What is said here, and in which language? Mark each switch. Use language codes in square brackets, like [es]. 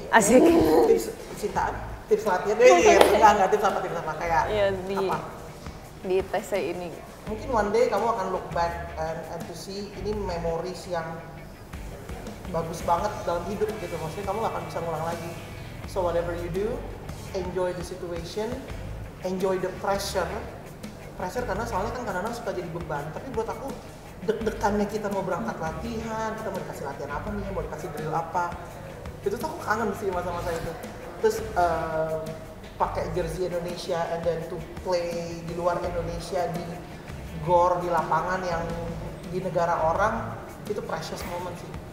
[id] Asik. Tips cintaan? Tips latihan? Enggak, tips apa? Kayak Iya apa? di TC ini. Mungkin [en] one day [id] kamu akan [en] look back and to see [id] ini memories yang bagus banget dalam hidup gitu. Maksudnya kamu gak akan bisa ngulang lagi. [en] So whatever you do, enjoy the situation, enjoy the pressure. [id] Pressure karena soalnya kan kadang-kadang suka jadi beban. Tapi buat aku deg-degannya kita mau berangkat latihan, kita mau dikasih latihan apa nih, mau dikasih drill apa. Itu tuh aku kangen sih masa-masa itu. Terus pakai jersey Indonesia [en] and then to play [id] di luar Indonesia di gor, di lapangan yang di negara orang, itu [en] precious moment [id] sih.